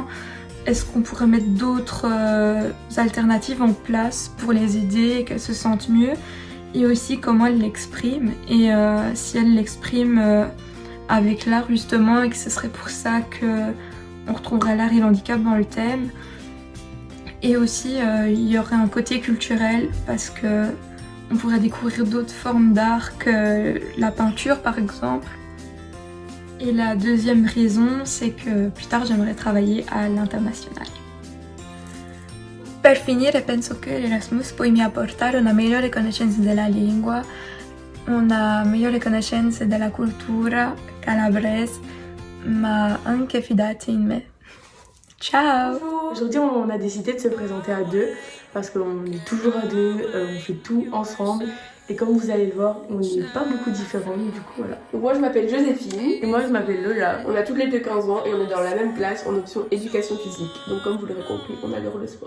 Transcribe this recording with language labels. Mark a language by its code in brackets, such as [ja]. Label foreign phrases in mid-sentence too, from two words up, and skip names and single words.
[fr] Est-ce qu'on pourrait mettre d'autres alternatives en place pour les aider et qu'elles se sentent mieux, et aussi comment elles l'expriment et si elles l'expriment avec l'art justement, et que ce serait pour ça qu'on retrouverait l'art et l'handicap dans le thème. Et aussi il y aurait un côté culturel parce que on pourrait découvrir d'autres formes d'art que la peinture par exemple. Et la deuxième raison, c'est que plus tard j'aimerais travailler à l'international. [it] Per finire, penso che l'Erasmus può mi apportare una migliore conoscenza della lingua, una migliore conoscenza della cultura calabrese, ma anche fidati in me. Ciao! [fr] Aujourd'hui, on a décidé de se présenter à deux parce qu'on est toujours à deux, on fait tout ensemble. Et comme vous allez le voir, on n'est pas beaucoup différents, du coup voilà. Donc moi je m'appelle Joséphine. Et moi je m'appelle Lola. On a toutes les deux 15 ans et on est dans la même classe en option éducation physique. Donc comme vous l'aurez compris, on adore le sport.